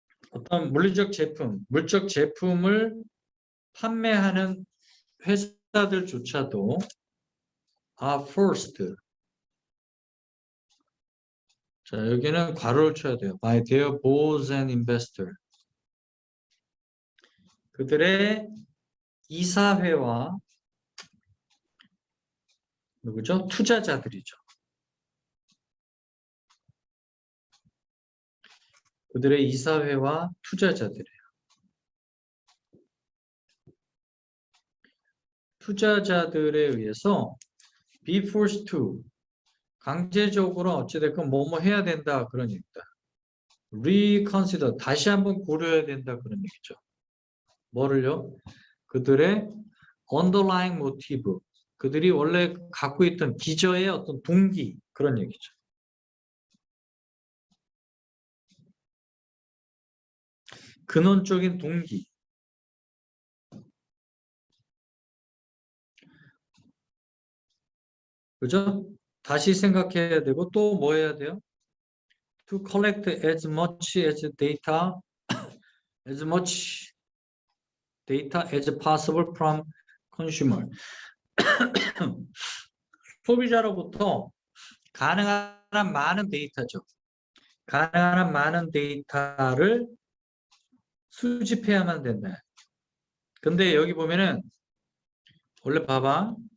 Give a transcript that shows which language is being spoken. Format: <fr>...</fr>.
<ko>어떤 물리적 제품, 물적 제품을 판매하는 회사들조차도 are forced. 자, 여기는 괄호를 쳐야 돼요.</ko> <en>by their boards and investor. 그들의</en> <ko>이사회와 누구죠? 투자자들이죠. 그들의 이사회와 투자자들이에요. 투자자들에 의해서 be forced to 강제적으로 어찌됐건 뭐뭐 해야 된다 그런 얘기다. reconsider 다시 한번 고려해야 된다 그런 얘기죠. 뭐를요? 그들의 underlying motive 그들이 원래 갖고 있던 기저의 어떤 동기 그런 얘기죠. 근원적인 동기. 그죠? 다시 생각해야 되고 또 뭐 해야 돼요?</ko> <en>To collect as much as data as much data as possible from consumer.</en> <ko>소비자로부터 가능한 한 많은 데이터죠. 가능한 한 많은 데이터를 수집해야만 된다. 근데 여기 보면은 원래 봐봐.</ko>